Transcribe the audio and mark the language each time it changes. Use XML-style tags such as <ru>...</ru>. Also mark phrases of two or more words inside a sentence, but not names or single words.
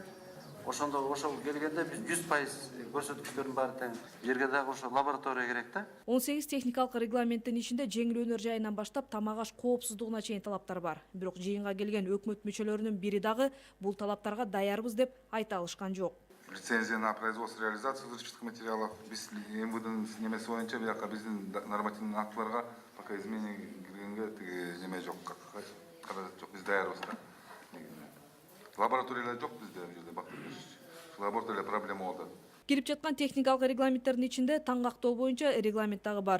<ky>Ошол келгенде биз 100% көрсөткүчтөрдүн баары тең. Жерге дагы ошо лаборатория керек да. 18 техникалык регламенттин ичинде жеңил өнөр жайынан баштап тамак аш коопсуздугуна чейин талаптар бар. Бирок жыйынга келген өкмөт мүчөлөрүнүн бири дагы бул талаптарга даярбыз деп айта алышкан жок.</ky> <ru>Лицензия на производство и реализацию взрывчатых материалов</ru> <ky>биз МВДнын немеси боюнча бияка биздин нормативный актыларга</ky> <ru>пока изменение</ru> <ky>киргенге тиги неме жок, каражат жок, биз даярбыз да. Лабораториялар жок бизде бул жерде бактыргыч. Лаборатория проблема болду. Кирип жаткан техникалык регламенттердин ичинде таңгактоо боюнча регламент дагы бар.</ky>